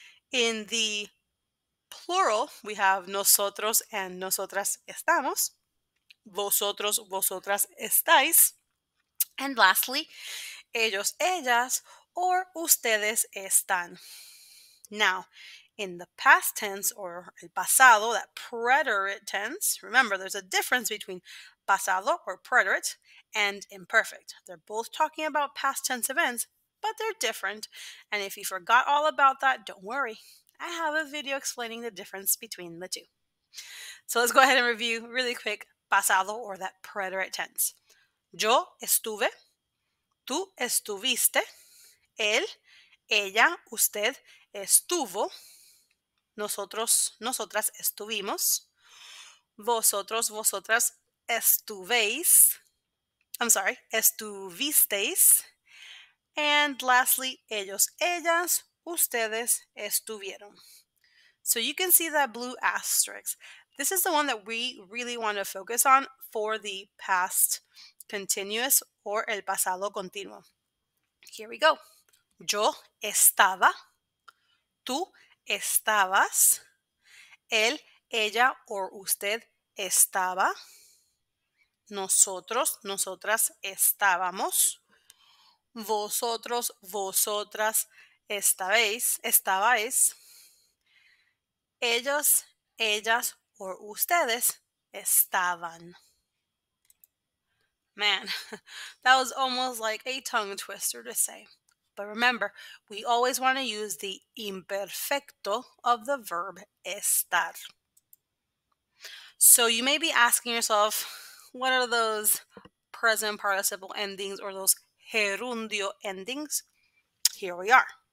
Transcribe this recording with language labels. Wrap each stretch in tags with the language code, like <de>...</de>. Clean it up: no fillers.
<en>In the plural, we have</en> <es>nosotros and nosotras estamos, vosotros, vosotras estáis,</es> <en>and lastly,</en> <es>ellos, ellas, or ustedes están.</es> <en>Now, in the past tense or el pasado, that preterite tense, remember there's a difference between pasado or preterite and imperfect. They're both talking about past tense events, but they're different. And if you forgot all about that, don't worry. I have a video explaining the difference between the two. So let's go ahead and review really quick pasado or that preterite tense.</en> <es>Yo estuve, tú estuviste, él, ella, usted estuvo, nosotros, nosotras estuvimos, vosotros, vosotras estuvéis, estuvisteis,</es> <en>and lastly,</en> <es>ellos, ellas, ustedes estuvieron.</es> <en>So you can see that blue asterisk. This is the one that we really want to focus on for the past continuous or el pasado continuo. Here we go.</en> <es>Yo estaba, tú estabas, él, ella or usted estaba, nosotros, nosotras estábamos, vosotros, vosotras estabais, ellos, ellas or ustedes estaban.</es> <en>Man, that was almost like a tongue twister to say. But remember, we always want to use the imperfecto of the verb estar. So you may be asking yourself, what are those present participle endings or those gerundio endings? Here we are.</en>